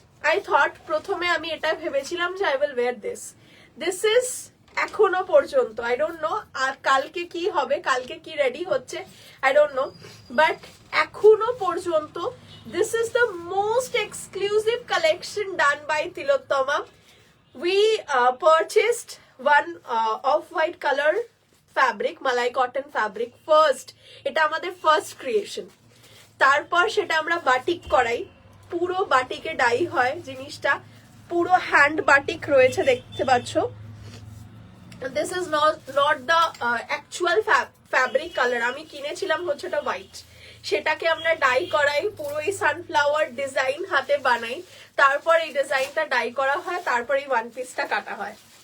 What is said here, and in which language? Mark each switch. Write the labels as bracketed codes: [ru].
[en] I thought [bn] প্রথমে আমি এটা ভেবেছিলাম যে [en] I will wear this is [bn] এখনো পর্যন্ত, [en] I don't know [bn] আর কালকে কি হবে, কালকে কি রেডি হচ্ছে [en] I don't know, but এখনো পর্যন্ত this is the most exclusive collection done by Tilottama. We purchased one off-white color fabric, malai cotton fabric first. [bn] এটা আমাদের ফার্স্ট ক্রিয়েশন। তারপর সেটা আমরা বাটিক করাই, পুরো বাটিকে ডাই হয় জিনিসটা, পুরো হ্যান্ড বাটিক রয়েছে দেখতে পাচ্ছ। [en] This is not the actual fabric color, [bn] আমি কিনেছিলাম হচ্ছে এটা হোয়াইট, সেটাকে আমরা ডাই করাই, পুরো এই সানফ্লাওয়ার ডিজাইন হাতে বানাই, তারপর এই ডিজাইনটা ডাই করা হয়, তারপর এই ওয়ান পিসটা কাটা হয়।